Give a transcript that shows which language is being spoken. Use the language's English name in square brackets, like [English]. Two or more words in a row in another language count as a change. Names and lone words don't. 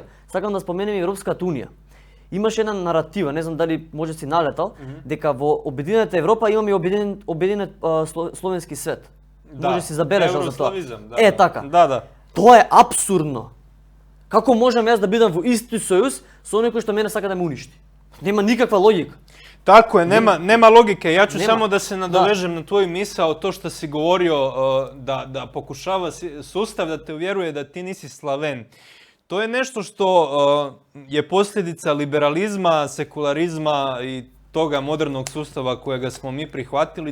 [Macedonian] Сакам да споменем Европската унија. Имаше една наратива, не знам дали може си налетал, дека во Обединената Европа имаме обединет словенски свет. Може си забележал за тоа. Така. Да. Тоа е апсурдно. Како можам јас да бидам во исти сојуз со оној кој што мене сака да ме уништи? Нема никаква логика. [Croatian] Tako je, nema logike. Ja ću samo da se nadovežem na tvoju misao, to što si govorio da pokušava sustav da te uvjeruje da ti nisi Slaven. To je nešto što je posljedica liberalizma, sekularizma i toga modernog sustava kojega smo mi prihvatili.